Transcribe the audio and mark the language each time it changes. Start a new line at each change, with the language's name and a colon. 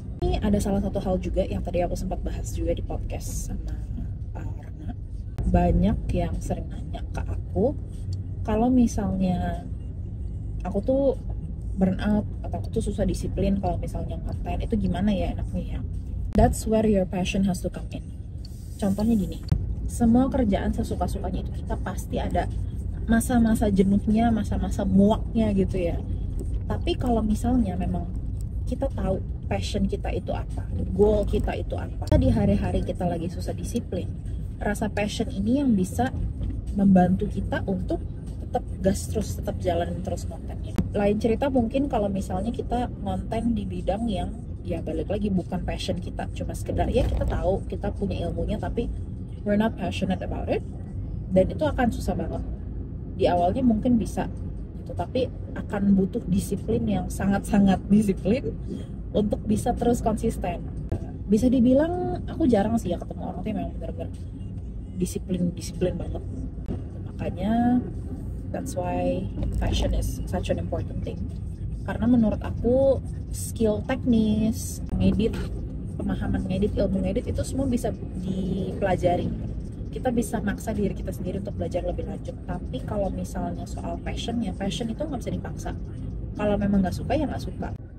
Indonesian: Ini ada salah satu hal juga yang tadi aku sempat bahas juga di podcast sama Rana. Banyak yang sering nanya ke aku, kalau misalnya aku tuh burn out atau aku tuh susah disiplin kalau misalnya konten, itu gimana ya enaknya ya?
English: That's where your passion has to come in.
Indonesian: Contohnya gini, semua kerjaan sesuka-sukanya itu kita pasti ada masa-masa jenuhnya, masa-masa muaknya gitu ya. Tapi kalau misalnya memang kita tahu passion kita itu apa, goal kita itu apa, di hari-hari kita lagi susah disiplin, rasa passion ini yang bisa membantu kita untuk tetap gas terus, tetap jalanin terus kontennya. Lain cerita mungkin kalau misalnya kita konten di bidang yang ya balik lagi bukan passion kita, cuma sekedar ya kita tahu, kita punya ilmunya tapi
English: we're not passionate about it,
Indonesian: dan itu akan susah banget. Di awalnya mungkin bisa gitu, tapi akan butuh disiplin yang sangat-sangat disiplin untuk bisa terus konsisten. Bisa dibilang aku jarang sih ya ketemu orang tuh yang memang benar-benar disiplin banget. Makanya
English: that's why passion is such an important thing.
Indonesian: Karena menurut aku skill teknis, ngedit, pemahaman ngedit, ilmu ngedit itu semua bisa dipelajari. Kita bisa maksa diri kita sendiri untuk belajar lebih lanjut. Tapi kalau misalnya soal passion itu nggak bisa dipaksa. Kalau memang nggak suka ya nggak suka.